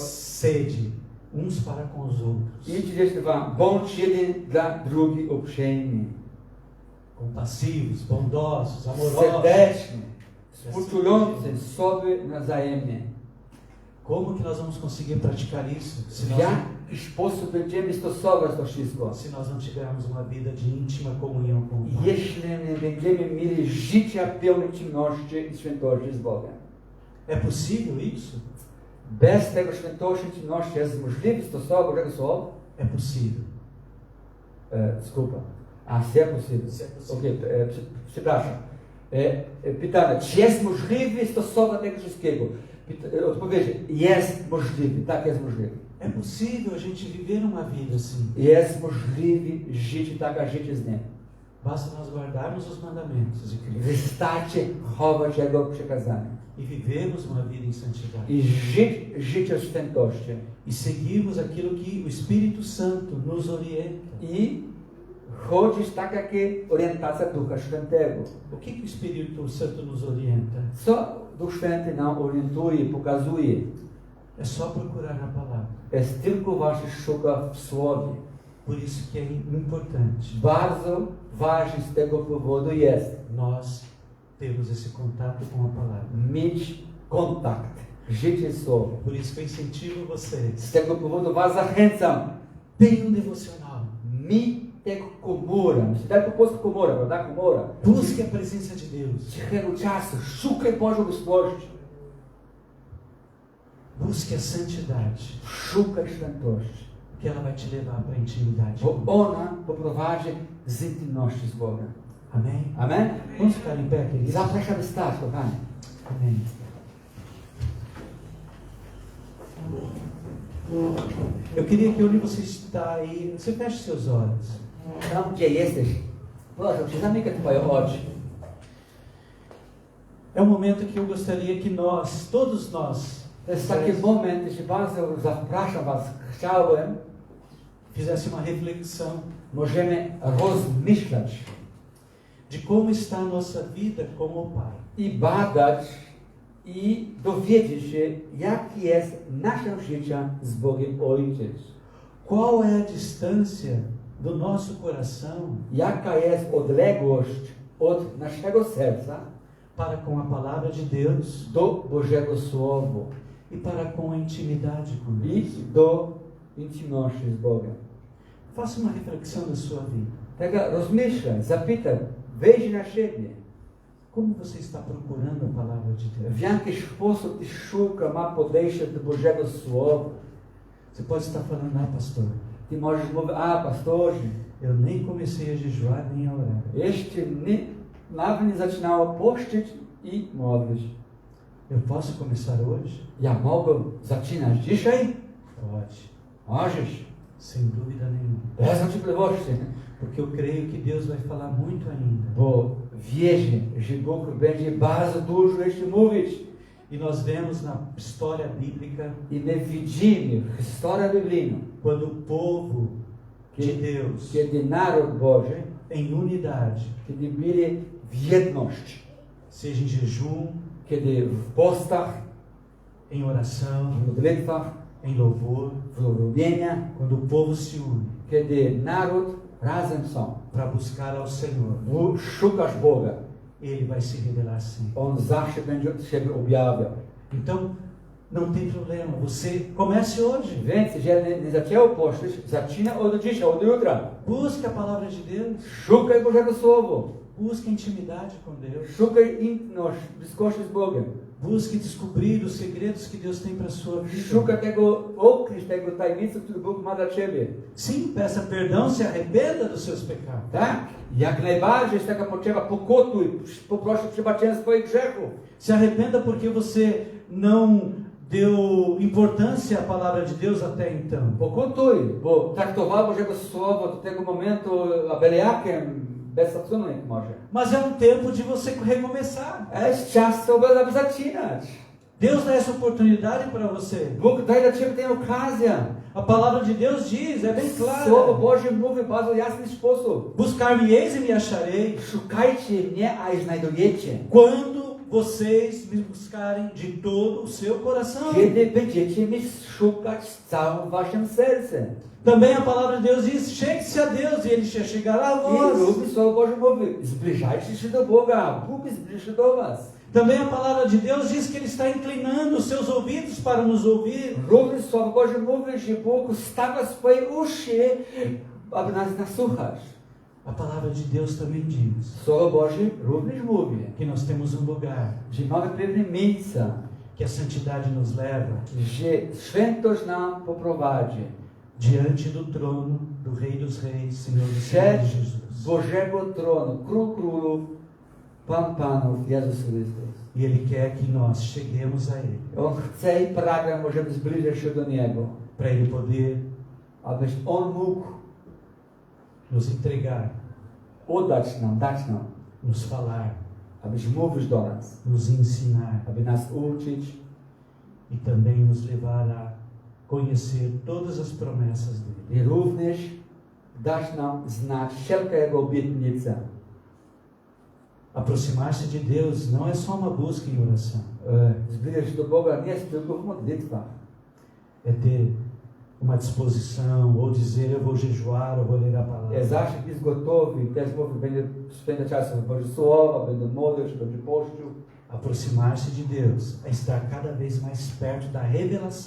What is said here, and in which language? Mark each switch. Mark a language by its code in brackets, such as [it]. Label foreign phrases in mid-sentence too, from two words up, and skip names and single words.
[pt] sede uns para com os outros, [pl] I 32, bądź jeden dla drugi uprzejmy, [pt] compassivos, bondosos, amorosos. [pl] serdeczny, współczujący sobie nawzajemnie. [pt] Como que nós vamos conseguir praticar isso se [pl] W [pt] nós, [pl] jaki sposób będziemy stosować to wszystko? [pt] se nós não tivermos uma vida de íntima comunhão com o Pai? [pl] Jeśli nie będziemy mieli życia pełnej czynności i świętości z Bogiem. [pt] É possível isso? [pl] Bez tego świętości i czynności jest możliwe stosować tego słowa? [pt] É possível. Desculpa. Se é possível. Se é possível. [pl] Ok, przepraszam. Pytanie, czy jest możliwe stosować tego wszystkiego? Odpowiedź, jest możliwe, tak jest możliwe. [pt] É possível a gente viver uma vida assim. [pl] Jest możliwe żyć tak, jak życie z Nim. [pt] Basta nós guardarmos os mandamentos de Cristo [pl] Wystarczy chować Jego przekazania. [pt] e vivermos uma vida em santidade. [pl] I żyć życie świętości. [pt] E seguirmos aquilo que o Espírito Santo nos orienta. [pl] I chodzić tak, jak jest orientacja Ducha Świętego. [pt] O que o Espírito Santo nos orienta? [pl] Co Duch Święty nam orientuje, pokazuje? [pt] É só procurar na palavra. [pl] Jest tylko właśnie szuka w Słowie. [pt] Por isso que é importante [pl] Bardzo ważne z tego powodu jest [pt] nós termos esse contato com a palavra. [pl] mieć kontakt, życie Słowa. [pt] Por isso que eu incentivo vocês. [pl] Z tego powodu was zachęcam. [pt] Tenha devocional. [pl] Mi tego komora. Myślę, tak po polsku komora, prawda? Komora. [pt] Busque a presença de Deus. [pl] Cichego czasu, szukaj Bożej obecności. [pt] Busque a santidade. [pl] Szukaj świętości. [pt] Que ela vai te levar para a intimidade. [pl] Bo ona poprowadzi z intymności z Bogiem. [pt] Amém? [pl] Amen? [pt] Vamos ficar em pé, queridos? [pl] Zapraszamy stać, kochani. [pt] Amém. Eu queria que onde você está aí, você feche seus olhos. [pl] Tam, gdzie jesteś, proszę cię, zamykaj twoje oczy. [pt] É um momento que eu gostaria que nós, todos nós, [pl] To jest taki moment, że bardzo zapraszam was, chciałem, [pt] fizesse uma reflexão [pl] możemy rozmyślać [pt] de como está a nossa vida como Pai. [pl] i badać i dowiedzieć się, jaki jest nasze życie z Bogiem Ojciec. [pt] Qual é a distância do nosso coração [pl] Jaka jest odległość od naszego serca [pt] para com a palavra de Deus [pl] do Bożego Słowa [pt] e para com a intimidade com [pl] i [pt] Deus. [pl] do intymności z Bogiem. [pt] Faça uma reflexão da sua vida. [pl] Taka rozmyślaj, zapytaj, wejdź na siebie. [pt] Como você está procurando a palavra de Deus? [pl] W jaki sposób ty szuka, ma podejście do Bożego Słowa. [pt] Você pode estar falando, pastor, [pl] Ty możesz mówić, pastorze, [pt] eu nem comecei a jejuar nem a orar. [pl] jeszcze nawet nie zaczynało pościć i modlić. [pt] Eu posso começar hoje? [pl] Ja mogę zaczynać dzisiaj? [pt] Pode, [pl] Możesz. [pt] sem dúvida nenhuma. [pl] Bez wątpliwości. [pt] Porque eu creio que Deus vai falar muito ainda. [pl] Bo wierzę, że Bóg będzie bardzo dużo jeszcze mówić. [pt] E nós vemos na história bíblica, [pl] I my widzimy historię biblijną, [pt] quando o povo de Deus, [pl] kiedy naród Boży, [pt] em unidade, [pl] kiedy byli w jedność, [pt] seja em jejum, [pl] kiedy w postach, [pt] em oração, [pl] w modlitwach, [pt] em louvor, [pl] w uwielbieniach, [pt] quando o povo se une [pl] kiedy naród razem są, [pt] para buscar ao Senhor, [pl] szukasz Boga, [pt] Ele vai se revelar sempre. [pl] On zawsze będzie siebie objawiał. [pt] Então, não tem problema, você comece hoje. [pl] Więc jeżeli nie zaczęło pościć, zaczyna od dzisiaj, od jutra. [pt] Busque a palavra de Deus, [pl] Szukaj Bożego Słowa. [pt] busque intimidade com Deus, [pl] Szukaj intymność, bliskości z Bogiem. [pt] busque descobrir os segredos que Deus tem para a sua vida. [pl] Szukaj tego, odkryć tego tajemnicy, który Bóg ma dla Ciebie. [pt] Sim, peça perdão, se arrependa dos seus pecados. [pl] Tak? Jak najbardziej jest taka potrzeba, pokutuj, poproś o przebaczenie swoich grzechów. [pt] Se arrependa porque você não deu importância à palavra de Deus até então. [pl] Pokutuj, bo traktował Bożego Słowa do tego momentu abeliakiem, bez szacunek może. [pt] Mas é tempo de você recomeçar. [pl] Jest czas, żeby zaczynać. [pt] Deus dá essa oportunidade para você. [pl] Bóg daje dla Ciebie tę okazję. [pt] A palavra de Deus diz, é bem [pl] Słowo [pt] clara. [pl] Boże mówi w bardzo jasny sposób. [pt] Buscar-me-eis e me acharei [pl] Szukajcie mnie, a znajdujecie. [pt] quando vocês me buscarem de todo o seu coração. [pl] Kiedy będziecie mnie szukać z całym waszym sercem. [pt] Também a palavra de Deus diz, chegue-se a Deus e Ele se chegará a [pl] I [pt] vós. [pl] lubi Słowo Boże mówi, zbliżajcie się do Boga, Bóg zbliży się do was. [pt] Também a palavra de Deus diz que Ele está inclinando os seus ouvidos para nos ouvir. [pl] Również Słowo Boże mówi, że Bóg stawia swoje uszy, aby nas nasłuchać. [pt] A palavra de Deus também diz [pl] Słowo Boże również mówi, [pt] que nós temos lugar, [pl] że mamy pewne miejsca, [pt] que a santidade nos leva [pl] że świętość nam poprowadzi [pt] diante do trono do Rei dos Reis, Senhor dos [pl] przed [pt] Senhores Jesus. [pl] Bożego tronu, Król Królów, Pan Panów, Jezus Chrystus. [pt] E Ele quer que nós cheguemos a Ele, [pl] On chce i pragnie, możemy zbliżyć się do Niego, [pt] para Ele poder [pl] abyś On mógł [pt] nos entregar, [pl] oddać nam, dać nam, [pt] nos falar, [pl] abyś mówił do nas, [pt] nos ensinar [pl] aby nas uczyć [pt] e também nos levar a conhecer todas as promessas dEle. [pl] i również dać nam znać wszelkie Jego obietnice. [pt] Aproximar-se de Deus não é só uma busca em oração, [pl] Zbliżyć się do Boga nie jest tylko w modlitwach. [pt] é ter uma disposição ou dizer eu vou jejuar, eu vou ler a palavra. [pl] Zawsze jest gotowy, też mówi, będzie spędzać czas w Boże Słowa, będę modlił się, będzie pościł. [pt] Aproximar-se de Deus é estar cada vez mais perto da revelação